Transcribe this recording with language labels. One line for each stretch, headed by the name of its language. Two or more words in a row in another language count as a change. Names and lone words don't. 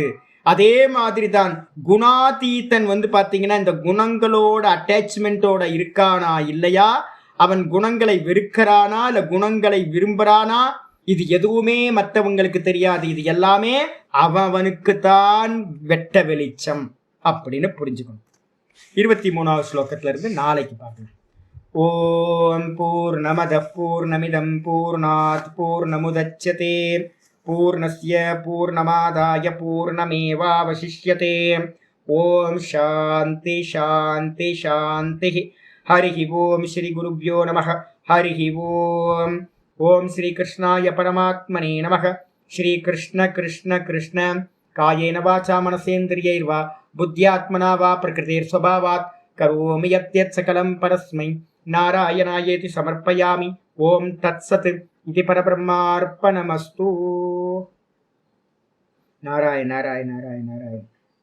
Tamil: அதே மாதிரி தான் குணாதீத்தன் பாத்தீங்கன்னா இந்த குணங்களோட அட்டாச்மெண்டோட இருக்கானா இல்லையா, அவன் குணங்களை வெறுக்கிறானா இல்ல குணங்களை விரும்புறானா, இது எதுவுமே மற்றவங்களுக்கு தெரியாது. இது எல்லாமே அவனுக்குத்தான் வெட்ட வெளிச்சம் அப்படின்னு புரிஞ்சுக்கணும். 23வது ஸ்லோகத்துல இருந்து நாளைக்கு பார்க்கலாம்.
Sanskrit: ॐ पूर्णमद पूर्णमिदं पूर्णात् पूर्णमुदच्यते पूर्णस्य पूर्णमादाय पूर्णमेवावशिष्यते. ॐ शान्ति शान्ति शान्ति. हरि ॐ श्री गुरुभ्यो नमः। हरि ॐ. ॐ श्री कृष्णाय परमात्मने नमः. श्री कृष्ण कृष्ण कृष्ण. कायेन वाचा मनसेन्द्रियैर्वा बुद्ध्यात्मना वा प्रकृतिर् स्वभावात् करोमि यद्यत् सकलं परस्मै नारायणायेति समर्पयामि. ॐ तत्सत्. இது परब्रह्मार्पणमस्तु। नारायण नारायण नारायण नारायण.